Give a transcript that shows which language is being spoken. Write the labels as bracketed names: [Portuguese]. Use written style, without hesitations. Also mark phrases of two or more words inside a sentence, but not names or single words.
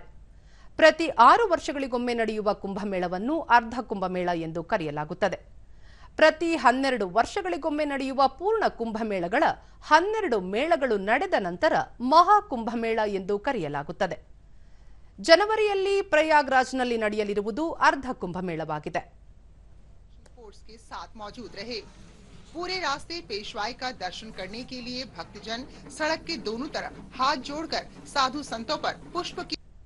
[Kannada] ಪ್ರತಿ 6 ವರ್ಷಗಳಿಗೊಮ್ಮೆ ನಡೆಯುವ ಕುಂಭಮೇಳವನ್ನು ಅರ್ಧ ಕುಂಭಮೇಳ ಎಂದು ಕರೆಯಲಾಗುತ್ತದೆ. ಪ್ರತಿ 12 ವರ್ಷಗಳಿಗೊಮ್ಮೆ ನಡೆಯುವ ಪೂರ್ಣ ಕುಂಭಮೇಳಗಳ 12 ಮೇಳಗಳು ನಡೆದ ನಂತರ ಮಹಾ ಕುಂಭಮೇಳ ಎಂದು ಕರೆಯಲಾಗುತ್ತದೆ. ಜನವರಿಯಲ್ಲಿ ಪ್ರಯಾಗ್ರಾಜ್ನಲ್ಲಿ ನಡೆಯಲಿರುವುದು ಅರ್ಧ ಕುಂಭಮೇಳವಾಗಿದೆ. [Hindi] पूरे रास्ते पेशवाई का दर्शन करने के लिए भक्तजन सड़क के दोनों तरफ हाथ जोड़कर साधु संतों पर पुष्प की